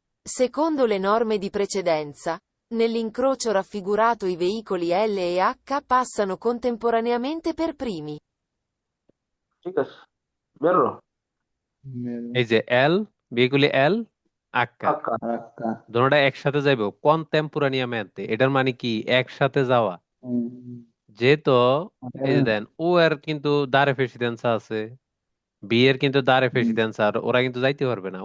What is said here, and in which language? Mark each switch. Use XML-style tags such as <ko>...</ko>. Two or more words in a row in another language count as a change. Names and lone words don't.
<it>Secondo le norme di precedenza, nell'incrocio raffigurato i veicoli L e H passano contemporaneamente per primi.</it> <bn>ঠিক আছে বেরো এই যে এল, বেগুলি এল, আক্কা, আক্কা আক্কা দুটোটা একসাথে যাইব কন্টেম্পোরানিয়ামেন্টে। এটার মানে কি একসাথে যাওয়া। যেহেতু এই যে দেন ও এর কিন্তু</bn> <it>dare precedenza</it> <bn>আছে, বি এর কিন্তু</bn> <it>dare precedenza,</it> <bn>আর ওরা কিন্তু যাইতে পারবে না।</bn>